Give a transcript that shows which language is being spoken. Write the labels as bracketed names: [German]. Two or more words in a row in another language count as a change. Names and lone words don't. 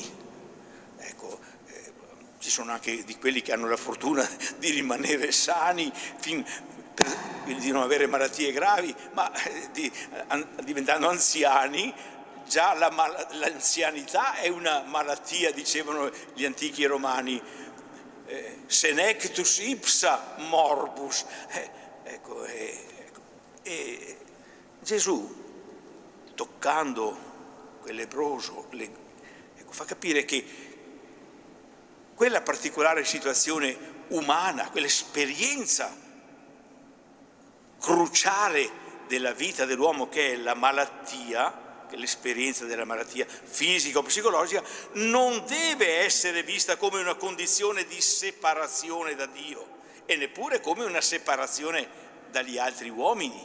[Italian] Ecco, ci sono anche di quelli che hanno la fortuna di rimanere sani, di non avere malattie gravi, ma diventando anziani, già l'anzianità è una malattia, dicevano gli antichi romani, [Latin] senectus ipsa morbus. [Italian] Gesù, toccando quel lebbroso, fa capire che quella particolare situazione umana, quell'esperienza cruciale della vita dell'uomo che è la malattia, che è l'esperienza della malattia fisica o psicologica, non deve essere vista come una condizione di separazione da Dio e neppure come una separazione dagli altri uomini.